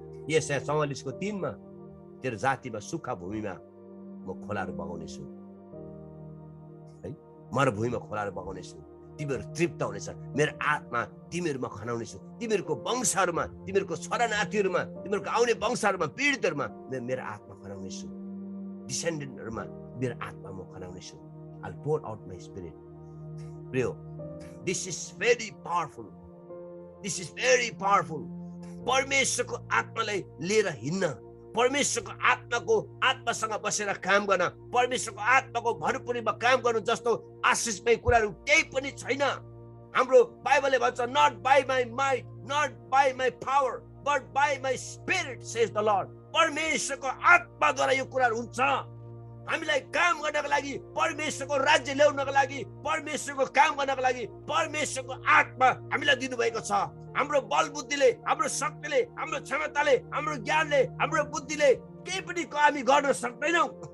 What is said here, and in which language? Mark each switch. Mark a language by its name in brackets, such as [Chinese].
[Nepali] यस 44 को 3 मा तेरो जातिमा सुक्खा भूमिमा म खोलाहरू बगाउनेछु है, मरुभूमिमा खोलाहरू बगाउनेछु। तिमीहरू तृप्त हुनेछ। मेरो आत्मा तिमीहरूमा खनाउनेछु। तिमीहरूको वंशहरूमा, तिमीहरूको छोरा नातिहरूमा, तिमीहरूको आउने वंशहरूमा, पीडितहरूमा मेरो आत्मा खनाउनेछु। डिसेन्डेन्टहरूमा मेरो आत्मा म खनाउनेछु। [English] I'll pour out my spirit. प्रिय, this is very powerful. This is very powerful. [Nepali] परमेश्वरको आत्मालाई लिएर हिँड्न, परमेश्वरको आत्मासँग बसेर काम गर्न, परमेश्वरको आत्माको भरपुरीमा काम गर्नु जस्तो आशिषमय कुराहरू केही पनि छैन। हाम्रो बाइबलले भन्छ, [English] not by my might, not by my power, but by my spirit says the Lord. [Nepali] परमेश्वरको आत्माद्वारा यो कुराहरू हुन्छ। हामीलाई काम गर्नको लागि, परमेश्वरको राज्य ल्याउनको लागि, परमेश्वरको काम गर्नको लागि परमेश्वरको आत्मा हामीलाई दिनुभएको छ। हाम्रो बल बुद्धिले, हाम्रो शक्तिले, हाम्रो क्षमताले, हाम्रो ज्ञानले, हाम्रो बुद्धिले केही पनि हामी गर्न सक्दैनौँ।